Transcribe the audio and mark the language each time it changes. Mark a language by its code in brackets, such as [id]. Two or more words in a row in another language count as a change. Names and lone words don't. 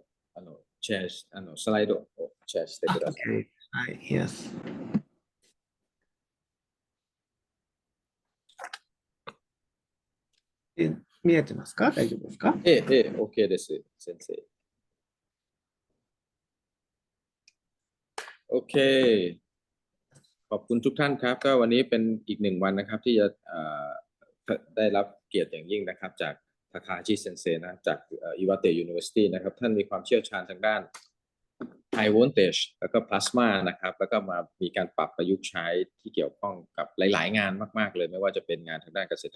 [ja] シェアし、スライドをシェアしてください。 [en] Okay. [ja] はい、Yes. 見えてますか？大丈夫ですか？ OK です、先生。 [th] OK ขอบคุณทุกท่านครับก็วันนี้เป็นอีกหนึ่งวันนะครับที่จะได้รับเกียรติอย่างยิ่งนะครับจากทาคาชิเซนเซนะจากอิวาเตะ University นะครับท่าน มีความเชี่ยวชาญทางด้าน High Voltage แล้วก็ Plasma นะครับแล้วก็มามีการปรับประยุกต์ใช้ที่เกี่ยวข้องกับหลายๆงานมากๆเลยไม่ว่าจะเป็นงานทางด้านเกษตร